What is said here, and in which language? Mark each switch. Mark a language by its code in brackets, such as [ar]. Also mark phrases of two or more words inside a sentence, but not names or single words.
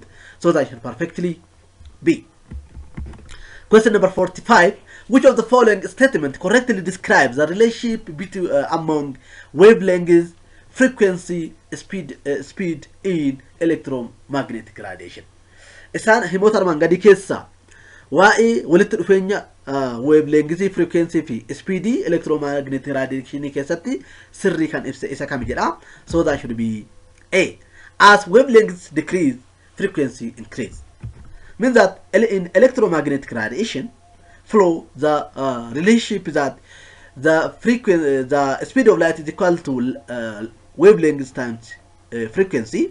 [en] So that should perfectly be. Question number 45. Which of the following statement correctly describes the relationship between among wavelengths, frequency, speed in electromagnetic radiation? [om] Isaan himoota armaan gadii keessa waa'ee walitti dhufeenya [en] wavelengths, frequency [om] fi [en] speed electromagnetic radiation [om] keessatti sirrii kan ibse isa kam jedha. [en] So that should be A. As wavelengths decrease, frequency increase. Means that in electromagnetic radiation flow, the relationship is that the speed of light is equal to wavelength times frequency.